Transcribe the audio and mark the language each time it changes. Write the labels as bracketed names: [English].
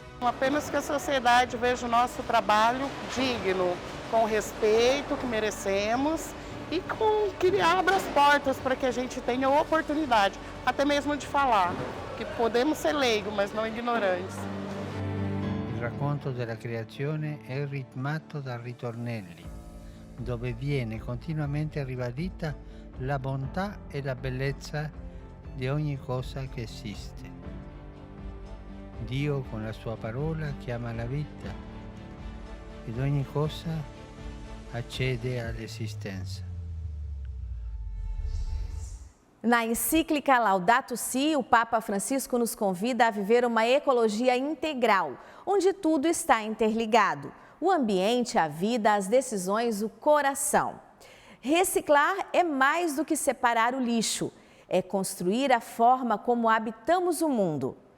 [Portuguese] Apenas que a sociedade veja o nosso trabalho digno, com o respeito que merecemos e que abra as portas para que a gente tenha oportunidade, até mesmo de falar, que podemos ser leigos, mas não ignorantes. [Italian] racconto della creazione è ritmato da ritornelli, dove viene continuamente ribadita la bontà e la bellezza di ogni cosa che esiste. Dio con la sua parola chiama la vita ed ogni cosa accede all'esistenza. [Portuguese] Na encíclica Laudato Si, o Papa Francisco nos convida a viver uma ecologia integral, onde tudo está interligado: o ambiente, a vida, as decisões, o coração. Reciclar é mais do que separar o lixo, é construir a forma como habitamos o mundo.